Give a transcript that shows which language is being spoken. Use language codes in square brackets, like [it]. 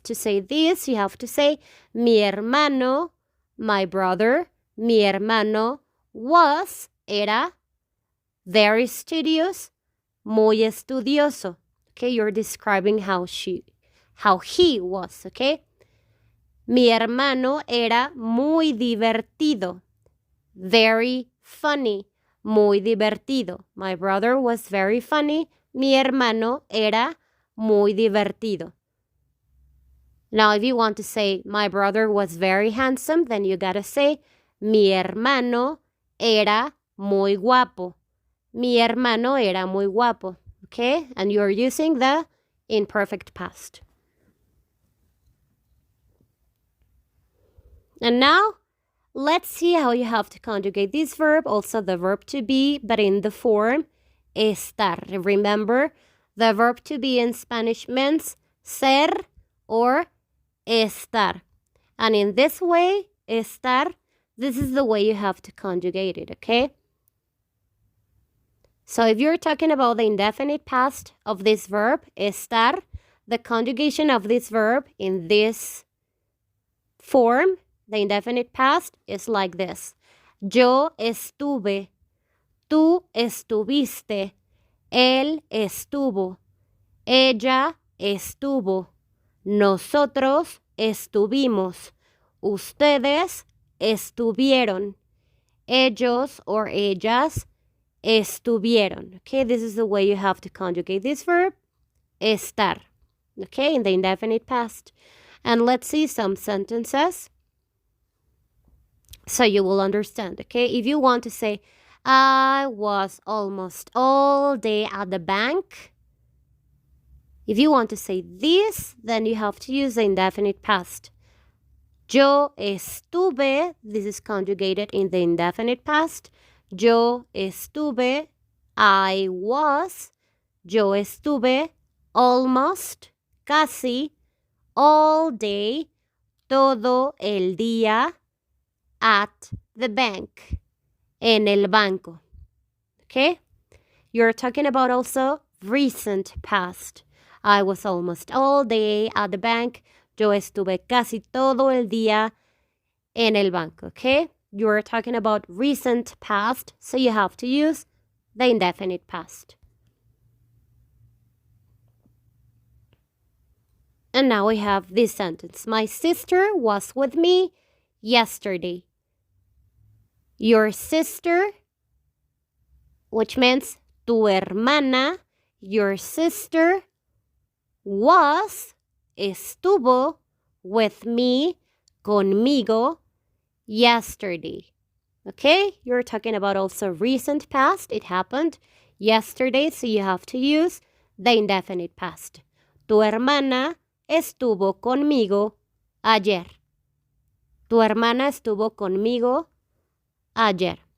[en] To say this, you have to say [es] mi hermano, [en] my brother, mi hermano was, [es] era, [en] very studious, [es] muy estudioso. [en] Okay, you're describing how he was, okay? [es] Mi hermano era muy divertido, [en] very funny, [es] muy divertido. [en] My brother was very funny. [es] Mi hermano era muy divertido. [en] Now, if you want to say my brother was very handsome, then you gotta say [es] mi hermano era muy guapo. Mi hermano era muy guapo. [en] Okay? And you're using the imperfect past. And now, let's see how you have to conjugate this verb, also the verb to be, but in the form estar. Remember, the verb to be in Spanish means ser or estar. And in this way, estar, this is the way you have to conjugate it, okay? So if you're talking about the indefinite past of this verb, estar, the conjugation of this verb in this form, the indefinite past, is like this. [es] Yo estuve, tú estuviste, él estuvo, ella estuvo, nosotros estuvimos, ustedes estuvieron, ellos or ellas estuvieron. [en] Okay, this is the way you have to conjugate this verb, estar, okay, in the indefinite past. And let's see some sentences so you will understand, okay? If you want to say, I was almost all day at the bank. If you want to say this, then you have to use the indefinite past. [es] Yo estuve, [en] this is conjugated in the indefinite past. [es] Yo estuve, [en] I was, [es] yo estuve, [en] almost, [es] casi, [en] all day, [es] todo el día, [en] at the bank, [es] en el banco. [en] Okay? You're talking about also recent past. I was almost all day at the bank. [es] Yo estuve casi todo el día en el banco. [en] Okay? You're talking about recent past, so you have to use the indefinite past. And now we have this sentence. My sister was with me yesterday. Your sister, which means [es] tu hermana, [en] your sister [es] estuvo [en] with me, [es] conmigo, [en] yesterday. Okay, you're talking about also recent past. It happened yesterday, so you have to use the indefinite past. [es] Tu hermana estuvo conmigo ayer. Tu hermana estuvo conmigo ayer.